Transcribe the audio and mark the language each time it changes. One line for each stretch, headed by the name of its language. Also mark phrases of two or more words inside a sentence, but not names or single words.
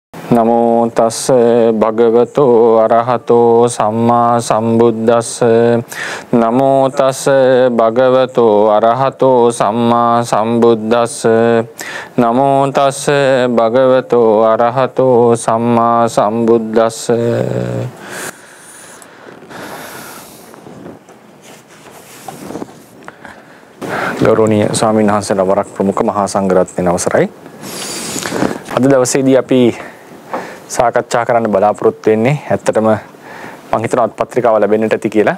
Pali: නමෝ තස්ස භගවතෝ අරහතෝ සම්මා සම්බුද්දස්ස නමෝ තස්ස භගවතෝ අරහතෝ සම්මා සම්බුද්දස්ස නමෝ තස්ස භගවතෝ අරහතෝ සම්මා සම්බුද්දස්ස.
Sinhala: ගෞරවනීය ස්වාමීන් වහන්සේලා වරක් ප්‍රමුඛ මහා සංඝරත්නයේ අවසරයි. අද දවසේදී අපි සාකච්ඡා කරන්න බලාපොරොත්තු වෙන්නේ ඇත්තටම මම හිතනවා පත්‍රිකාව ලැබෙන්නට ඇති කියලා.